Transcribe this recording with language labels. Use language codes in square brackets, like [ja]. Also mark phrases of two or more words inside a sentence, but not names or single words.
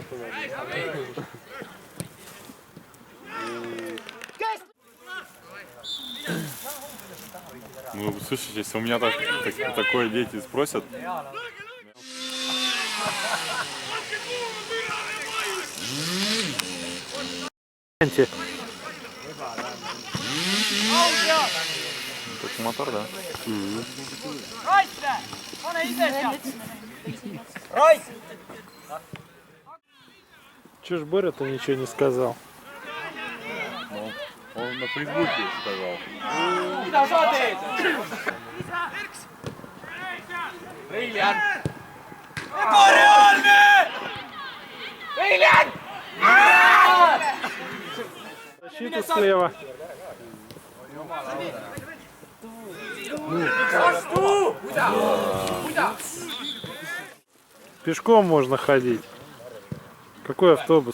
[ru] Ну, слушайте, если у меня такое дети спросят. Как мотор, да? [et] Raisse! Pane ise sealt! Raiss! [ru] Чё ж Боря-то ничего не сказал? Ну, он на Фейсбуке сказал. [et] Mida sa teed? Reiljan! Ebareaalne! Reiljan! [ru] Защита слева. Пешком можно ходить. Какой автобус?